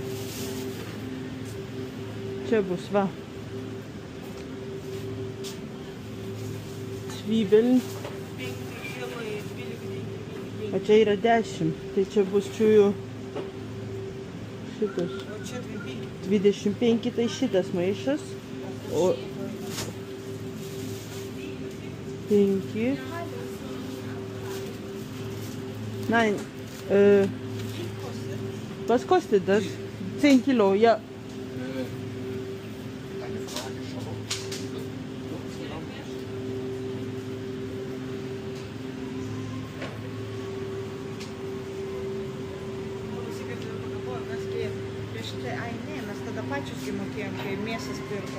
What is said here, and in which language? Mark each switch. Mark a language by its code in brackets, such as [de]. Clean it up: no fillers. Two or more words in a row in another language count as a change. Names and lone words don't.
[lt] Čia bus, va. Zwiebeln. O čia yra 10. Tai čia bus čiųjų šitas. 25, tai šitas maišas. O 5. [de] Nein. Was kostet das? 10 Kilo, ja. [lt] Mes tada pačius mokėjom, kai mėsas pirko.